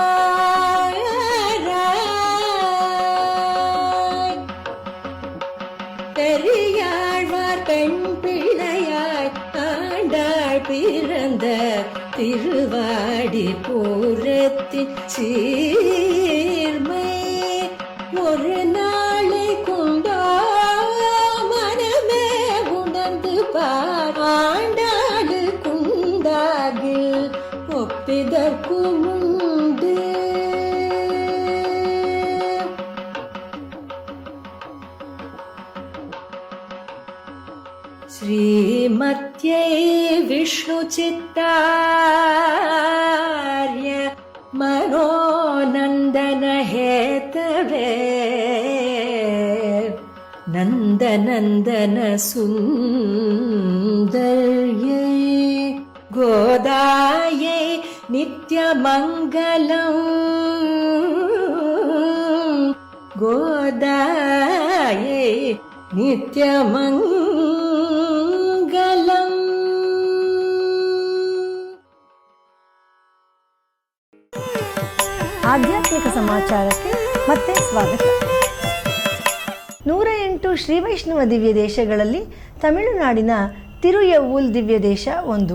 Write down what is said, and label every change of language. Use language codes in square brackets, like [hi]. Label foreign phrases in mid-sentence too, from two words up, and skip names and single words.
[ta] பெரியாழ்வார் பெண் பிள்ளையாய் ஆண்டாள் பிறந்த திருவாடி பூரத்தின் சீர்மை ஒரு நாளை கொண்டோ மனமே உணர்ந்து பார் ஆண்டாள் குந்தாகில் ஒப்பிதற்கு உண்டு. [sa] श्रीमत्यै विष्णुचित्तार्य मनोनन्दनहेतवे नन्दनन्दन सुन्दर्यै गोदायै नित्यमङ्गलम् गोदायै नित्यमङ्गलम्. [kn] ಆಧ್ಯಾತ್ಮಿಕ ಸಮಾಚಾರಕ್ಕೆ ಮತ್ತೆ ಸ್ವಾಗತ. 108 ಶ್ರೀ ವೈಷ್ಣವ ದಿವ್ಯ ದೇಶಗಳಲ್ಲಿ ತಮಿಳುನಾಡಿನ ತಿರುಯವ್ವೂಲ್ ದಿವ್ಯ ದೇಶ ಒಂದು.